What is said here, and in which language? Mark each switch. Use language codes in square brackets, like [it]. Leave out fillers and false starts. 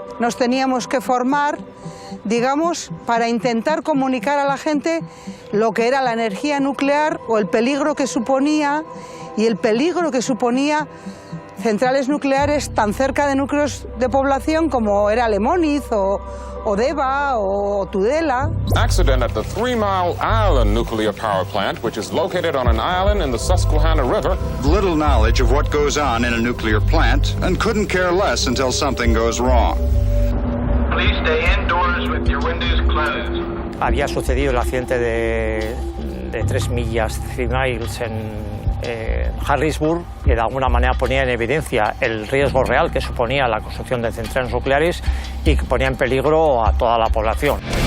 [es] Nos teníamos que formar, digamos, para intentar comunicar a la gente lo que era la energía nuclear o el peligro que suponía y el peligro que suponía centrales nucleares tan cerca de núcleos de población como era Lemóniz o Deva o Tudela. [en] Accident at the 3 Mile Island nuclear power plant, which is located on an island in the Susquehanna River. Little knowledge of what goes on in a nuclear plant and couldn't care less until something goes wrong. Please stay indoors with your windows closed. [es] Había sucedido el accidente de 3 millas, 3 miles en Harrisburg, que de alguna manera ponía en evidencia el riesgo real que suponía la construcción de centrales nucleares y que ponía en peligro a toda la población.